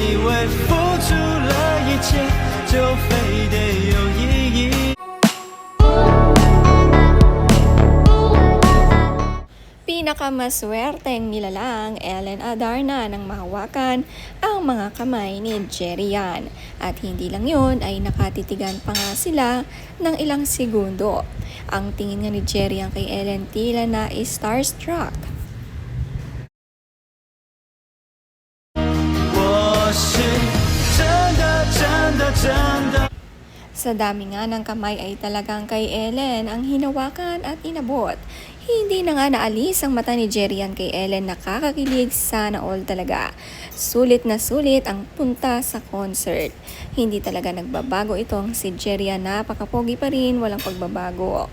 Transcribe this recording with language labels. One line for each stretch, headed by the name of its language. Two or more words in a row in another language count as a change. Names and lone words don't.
Chinese: 以为付出了一切就非得有意义。
Filipino: Pinakamaswerteng nilalang Ellen Adarna nang mahawakan ang mga kamay ni Jerry Yan. At hindi lang yun ay nakatitigan pa nga sila ng ilang segundo. Ang tingin nga ni Jerry Yan kay Ellen tila na starstruck.
Chinese: 我是真的真的真的。
Filipino: Sa dami nga ng kamay ay talagang kay Ellen ang hinawakan at inabot. Hindi na nga naalis ang mata ni Jerry Yan kay Ellen, nakakakilig, sana all talaga. Sulit na sulit ang punta sa concert. Hindi talaga nagbabago itong si Jerry Yan, napakapogi pa rin, walang pagbabago.